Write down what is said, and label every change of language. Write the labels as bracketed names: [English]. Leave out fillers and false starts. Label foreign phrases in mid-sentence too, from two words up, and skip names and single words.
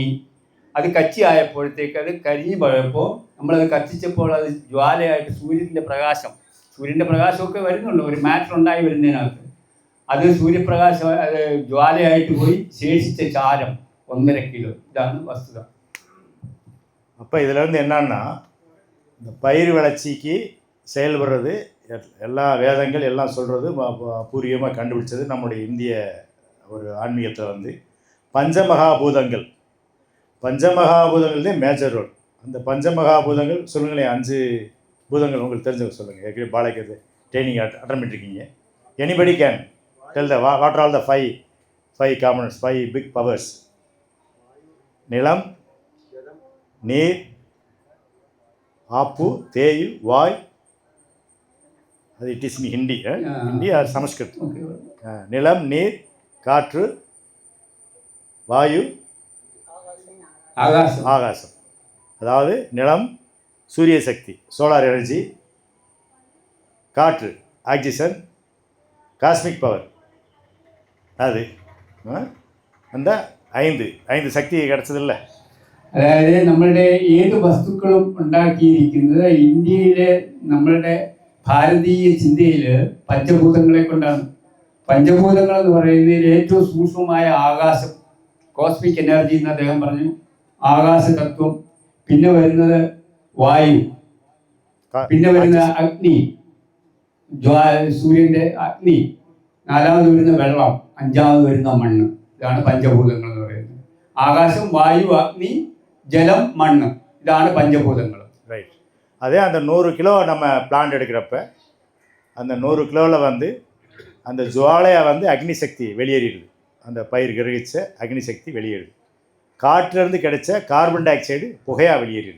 [Malayalam] അത് കച്ചിയായപ്പോഴത്തേക്ക് അത് കരിഞ്ഞു പോയപ്പോൾ നമ്മളത് കത്തിച്ചപ്പോൾ അത് ജ്വാലയായിട്ട് സൂര്യൻ്റെ പ്രകാശമൊക്കെ വരുന്നുണ്ട്, ഒരു മാറ്റർ ഉണ്ടായി വരുന്നതിനകത്ത്. അത് സൂര്യപ്രകാശം അത് ജ്വാലയായിട്ട് പോയി ശേഷിച്ച ചാരം 1.5 കിലോ. ഇതാണ് വസ്തുത. [Tamil] அப்போ இதில் வந்து என்னன்னா, இந்த பயிர் வளர்ச்சிக்கு செயல்படுறது எல்லா வேதங்கள் எல்லாம் சொல்கிறது பூர்வீகமாக கண்டுபிடிச்சது நம்முடைய இந்திய ஒரு ஆன்மீகத்தில் வந்து பஞ்சமகாபூதங்கள். பஞ்சமகாபூதங்கள்தே [English] major role. [Tamil] அந்த பஞ்சமகாபூதங்கள் சொல்லுங்களேன், 5 பூதங்கள் உங்களுக்கு தெரிஞ்சவங்க சொல்லுங்கள். ஏற்கனவே பாலைக்கிறது [English] training attend [Tamil] பண்ணிருக்கீங்க. [English] Anybody can tell the what are the 5 components, 5 big powers. [Tamil] நிலம், நீர், ஆப்பு, தேயு, வாய். [English] அது it is Hindi, Hindi or Sanskrit. [Tamil] நிலம், நீர், காற்று, வாயு, ஆகாசம். அதாவது நிலம் சூரிய சக்தி, [English] solar energy. [Tamil] காற்று ஆக்சிஜன், [English] cosmic power. [Tamil] அது அந்த 5 சக்தி கிடச்சதில்ல. [Malayalam] അതായത് നമ്മളുടെ ഏത് വസ്തുക്കളും ഉണ്ടാക്കിയിരിക്കുന്നത് ഇന്ത്യയിലെ നമ്മളുടെ ഭാരതീയ ചിന്തയിൽ പഞ്ചഭൂതങ്ങളെ കൊണ്ടാണ്. പഞ്ചഭൂതങ്ങൾ എന്ന് പറയുന്നതിൽ ഏറ്റവും സൂക്ഷ്മമായ ആകാശം, [English] cosmic energy [Malayalam] എന്ന് അദ്ദേഹം പറഞ്ഞു, ആകാശതത്വം. പിന്നെ വരുന്നത് വായു, പിന്നെ വരുന്ന അഗ്നി, സൂര്യൻ്റെ അഗ്നി, 4ാമത് വരുന്ന വെള്ളം, 5ാമത് വരുന്ന മണ്ണ്. ഇതാണ് പഞ്ചഭൂതങ്ങൾ എന്ന് പറയുന്നത്. ആകാശം, വായു, അഗ്നി, [Tamil] ஜலம், மண். இதான பஞ்சபூதங்கள். ரைட். அதே அந்த 100 கிலோ நம்ம பிளான்ட் எடுக்கிறப்ப அந்த 100 கிலோவில் வந்து அந்த ஜுவாலையை வந்து அக்னி சக்தி வெளியேறிடுது. அந்த பயிர் கிரகிச்ச அக்னி சக்தி வெளியேறுது. காற்றிலேருந்து கிடைச்ச [English] carbon dioxide [Tamil] புகையாக வெளியேறிடுது.